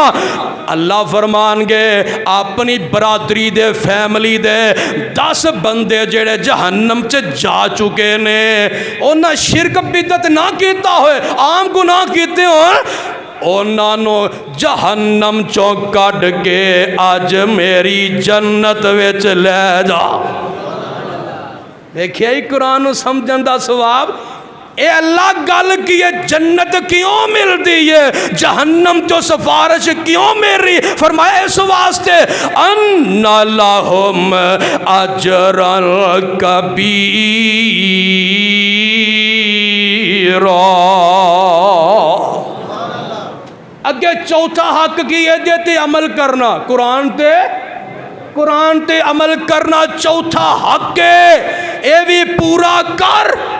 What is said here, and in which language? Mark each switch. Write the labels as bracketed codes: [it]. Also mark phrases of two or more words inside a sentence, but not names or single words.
[pa] ਅੱਲਾਹ ਫ਼ਰਮਾਣਗੇ ਅਪਨੀ ਬਰਾਦਰੀ ਦੇ ਫ਼ੈਮਿਲੀ ਦੇ 10 ਬੰਦੇ ਜਿਹੜੇ ਜਹੰਨਮ ਚ ਜਾ ਚੁੱਕੇ ਨੇ, ਉਨ੍ਹੇਂ ਸ਼ਿਰਕ ਬਿਦਅਤ ਨਾ ਕੀਤਾ ਹੋਏ, ਆਮ ਗੁਨਾਹ ਕੀਤੇ ਹੋ, ਉਨ੍ਹੋਂ ਨੇ ਜਹੰਨਮ ਚੋਂ ਕੱਢ ਕੇ ਅੱਜ ਮੇਰੀ ਜੰਨਤ ਵਿਚ ਲੈ ਜਾ। ਦੇਖੀਏ ਹੀ ਕੁਰਾਨ ਨੂੰ ਸਮਝਣ ਦਾ ਸਵਾਬ। ਏ ਅੱਲਾਹ ਗੱਲ ਕੀ ਹੈ, ਜੰਨਤ ਕਿਉਂ ਮਿਲਤੀ ਹੈ, ਜਹੰਨਮ ਤੋਂ ਸਿਫ਼ਾਰਿਸ਼ ਕਿਉਂ ਮਿਲ ਰਹੀ, ਫ਼ਰਮਾਇਆ ਇਸ ਵਾਸਤੇ [ar] أن لهم أجرا كبيرا. [pa] ਅੱਗੇ ਚੌਥਾ ਹੱਕ ਕੀ ਹੈ, ਤੇ ਅਮਲ ਕਰਨਾ, ਕੁਰਾਨ ਤੇ ਅਮਲ ਕਰਨਾ ਚੌਥਾ ਹੱਕ ਹੈ, ਯੇ ਭੀ ਪੂਰਾ ਕਰ।